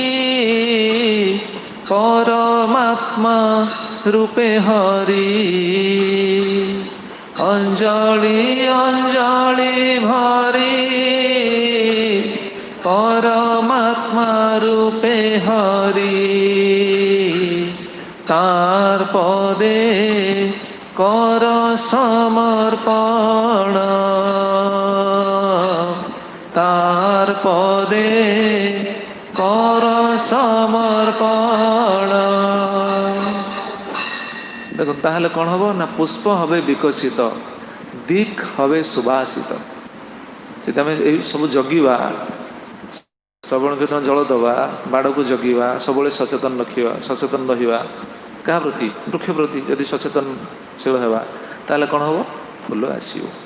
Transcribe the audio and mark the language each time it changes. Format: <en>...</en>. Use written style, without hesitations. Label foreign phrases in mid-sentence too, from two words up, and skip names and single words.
<bn>পরমাত্মা রূপে হরি অঞ্জলি অঞ্জলি ভরি পরমাত্মা রূপে হরি তার পদে কর সমর্পণ তার পদে কর সমর্পণ। দেখুন তাহলে</bn> <or>କ'ଣ ହେବ ନା ପୁଷ୍ପ হবে ବିକଶିତ ଦିକ୍ হবে ସୁବାସିତ। ଯଦି ଆମେ ଏଇ ସବୁ ଜଗିବା ଶ୍ରବଣ କୀର୍ତ୍ତନ ଜଳ ଦେବା ବାଡ଼କୁ ଜଗିବା ସବୁବେଳେ ସଚେତନ ରହିବା କାହା ପ୍ରତି ବୃକ୍ଷ ପ୍ରତି ଯଦି ସଚେତନଶୀଳ ହେବା ତାହେଲେ କ'ଣ ହେବ ଫୁଲ ଆସିବ।</or>